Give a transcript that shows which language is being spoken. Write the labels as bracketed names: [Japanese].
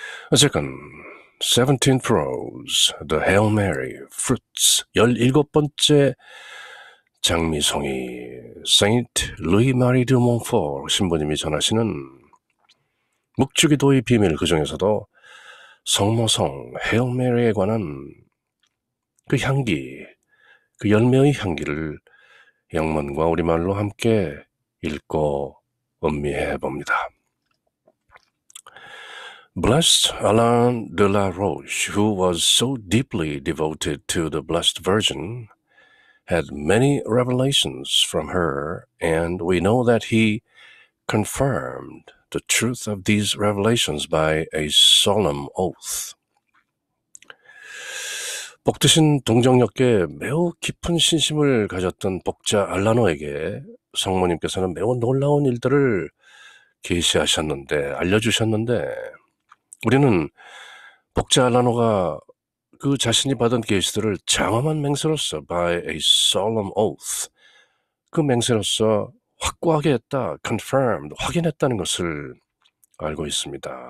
[Korean] 어쨌건 17th Rose, The Hail Mary, Fruits, 17번째 장미송이 Saint Louis Marie de Montfort 신부님이 전하시는 묵주기도의 비밀, 그 중에서도 성모성 Hail Mary에 관한 그 향기, 그 열매의 향기를 영문과 우리말로 함께 읽고 음미해 봅니다. [English] Blessed Alain de la Roche, who was so deeply devoted to the Blessed Virgin, had many revelations from her, and we know that he confirmed the truth of these revelations by a solemn oath. [Korean] 복드신 동정역계 매우 깊은 신심을 가졌던 복자 알라노에게 성모님께서는 매우 놀라운 일들을 알려주셨는데 우리는 복자 알라노가 그 자신이 받은 계시들을 장엄한 맹세로서 [English] by a solemn oath, [Korean] 그 맹세로서 확고하게 했다, confirmed, 확인했다는 것을 알고 있습니다.